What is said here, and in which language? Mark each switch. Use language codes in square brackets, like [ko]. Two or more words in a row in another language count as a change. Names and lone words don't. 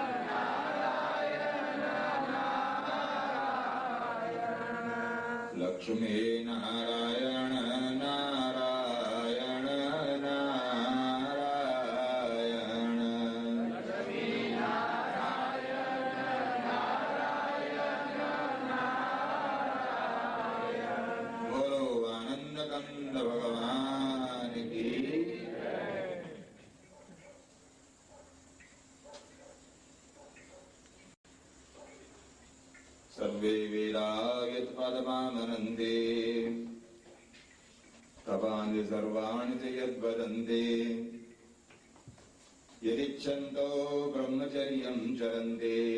[hi] लक्ष्मी नारायण नारायण नारायण लक्ष्मी नारायण नारायण नारायण बोलो आनंद कंद भगवान की [sa] सर्वे वेदा यत्पदमामनन्ते तपानि सर्वाणि च यद्वदन्ते यदिच्छन्तो ब्रह्मचर्यं चरन्ते